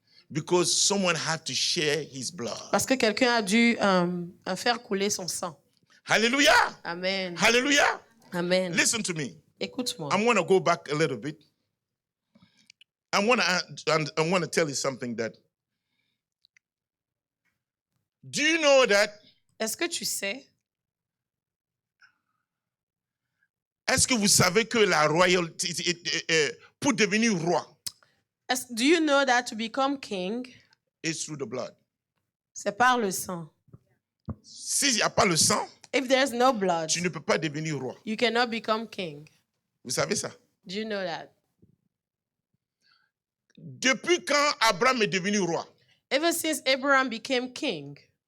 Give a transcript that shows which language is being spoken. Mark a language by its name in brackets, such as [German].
[English] Because someone had to share his blood. [French] Parce que quelqu'un a dû faire couler son sang. Hallelujah. Amen. Hallelujah. Amen. [English] Listen to me. [French] Écoute-moi. [English] I'm going to go back a little bit. I want to tell you something that. Do you know that? [French] Est-ce que tu sais? Est-ce que vous savez que la royauté, pour devenir roi, [English] Do you know that to become king, is through the blood? [French] c'est par le sang. S'il n'y a pas le sang, [English] If there's no blood, [French] tu ne peux pas devenir roi. [English] you cannot become king. [French] Vous savez ça? [English] Do you know that? [French] Depuis quand Abraham est devenu roi, [English] Ever since Abraham became king,